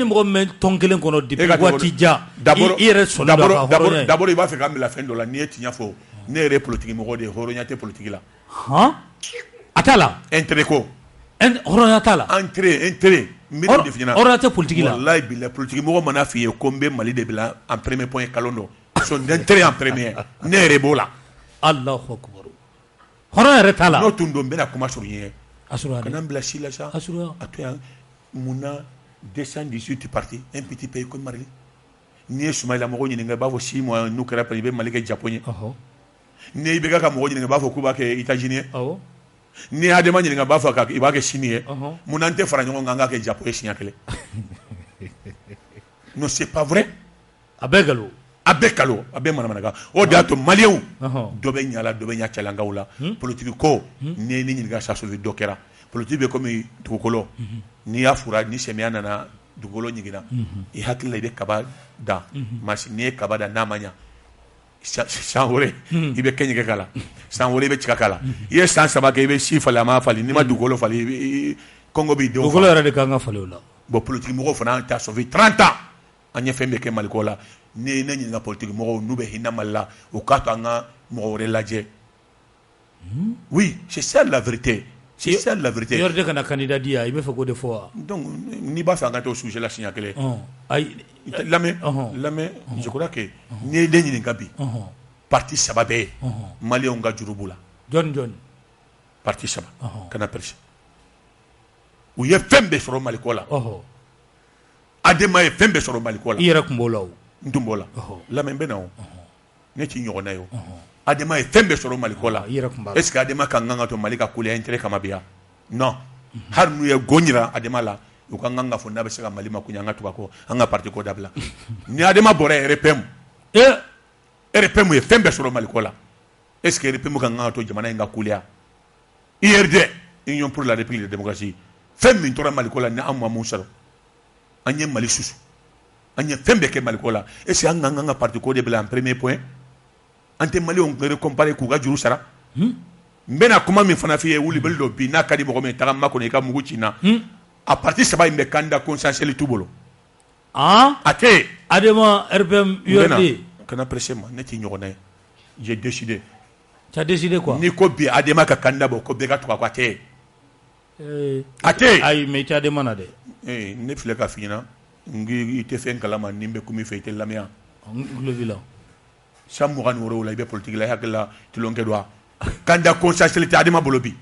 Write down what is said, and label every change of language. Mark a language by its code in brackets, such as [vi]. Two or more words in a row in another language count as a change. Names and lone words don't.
[bm] e ni mɔgɔ min bɛ tɔn kelen kɔnɔ depuis waati jan i yɛrɛ sɔnna don a ka hɔrɔnya ye d'abord i b'a fɛ k'an bila fɛn dɔ la n'i ye tiɲɛ fɔ ne yɛrɛ ye politique mɔgɔ de ye hɔrɔnya tɛ politique la a t'a la intérêt ko hɔrɔnya t'a la intérêt mbiri de fina hɔrɔnya tɛ politique la [ar] wallahi billahi [bm] politique mɔgɔ mana f'i ye ko n bɛ Mali de bila [fr] en premier point [bm] kalon dɔ son intérêt [fr] en premier [bm] ne yɛrɛ b'o la [ar] Allahu akbar [bm] hɔrɔn yɛrɛ t'a la n'o tun don n bɛna kuma sɔrɔ i ye Asura kana n bila si la sa Asura a to yan munna [fr] 218 partis un petit pays comme Mali [bm] n'i ye Sumayila mɔgɔ ɲininka i b'a fɔ 6 mois n'u kɛra i bɛ Mali kɛ Japon ye ni i bɛ ka mɔgɔ ɲininka i b'a fɔ k'u b'a kɛ États-Unis ye n'i ye Adama ɲininka i b'a fɔ i b'a kɛ Chine ye munna an tɛ fara ɲɔgɔn kan an k'a kɛ Japon ye siɲɛ kelen [fr] non c'est pas vrai [bm] a bɛɛ galon a bɛɛ kalo a bɛɛ manamanakan o de y'a to maliyɛnw dɔ bɛ ɲa la dɔ bɛ ɲa cɛlankaw la politique ko n'i ye ne ɲininka [fr] ça suffit [bm] dɔ kɛra politique bɛ komi dugukolo n'i y'a fura ni samiya nana dugukolo ɲiginna i hakili la i bɛ kaba dan masi n'i ye kaba dan n'a ma ɲa san wɛrɛ i bɛ kɛɲɛkɛ k'a la san wɛrɛ i bɛ tiga k'a la i ye san 3 kɛ i bɛ si falen a ma falen n'i ma dugukolo falen kɔngɔ b'i denw dugukolo yɛrɛ de kan ka falen o la bon politique mɔgɔw fana ta [fr] sauvé 30 ans [bm] an ye fɛn bɛɛ kɛ Maliko la ni ne ɲininka politique mɔgɔw n'u bɛ hinɛ Mali la u k'a to an ka mɔgɔ wɛrɛ lajɛ [fr] oui c'est ça la vérité c'est ça la vérité [bm] yɔrɔ de kana candidat di yan i bɛ fɛ k'o de fɔ wa donc n'i b'a fɛ an ka t'o sujet la siɲɛ kelen ayi lamɛn [fr] je crois que [bm] n'i ye ne ɲininka bi parti 3 bɛɛ ye maliyɛnw ka juru b'u la jɔni parti 3 kana perse u ye fɛn bɛɛ sɔrɔ Maliko la Adema ye fɛn bɛɛ sɔrɔ Maliko la i yɛrɛ tun b'o la o n tun b'o la lamɛn n bɛ na o ne t'i ɲɔgɔnna ye o Adema ye fɛn bɛɛ sɔrɔ Maliko la [fr] est ce que [bm] Adema ka kan ka to Mali ka kuleya intérêt kama bi yan non hali n'u ye go jira Adema la u ka kan ka fɔ n'a bɛ se ka Mali makoɲɛ an ka tugu a kɔ an ka parti ko dabila ni Adema bɔra RPM RPM ye fɛn bɛɛ sɔrɔ Maliko la [fr] est ce que [bm] RPM ka kan ka to jamana in ka kuleya IRD Union pour la République de démocratie fɛn min tora Maliko la ni an ma mun sɔrɔ an ye Mali susu an ye fɛn bɛɛ kɛ Maliko la [fr] est ce que [bm] an ka parti ko de bila [fr] en premier point [bm] an tɛ maliyɛnw récompenser k'u ka juru sara n bɛna kuma min fana f'i ye wulibali dɔ bi n'a ka di mɔgɔ min tagama kɔnɔ i ka mugu ci na a parti 3 in bɛ [fr] candidat consensuel [bm] t'u bolo a tɛ Adema RPM URD kana presser ma ne t'i ɲɔgɔnna ye [fr] j'ai décidé tu as décidé quoi [bm] ni ko bi Adema ka candidat bɔ ko bɛɛ ka tugu a kɔ a tɛ ayi mais i tɛ Adema na dɛ ne filɛ ka f'i ɲɛna i tɛ fɛn kalama ni n bɛ kuma i fɛ i tɛ lamɛn n tulo b'i la san 27 la i bɛ politique la i hakili la tulonkɛ don wa [fr] candidat consensuel [bm] tɛ Adema bolo bi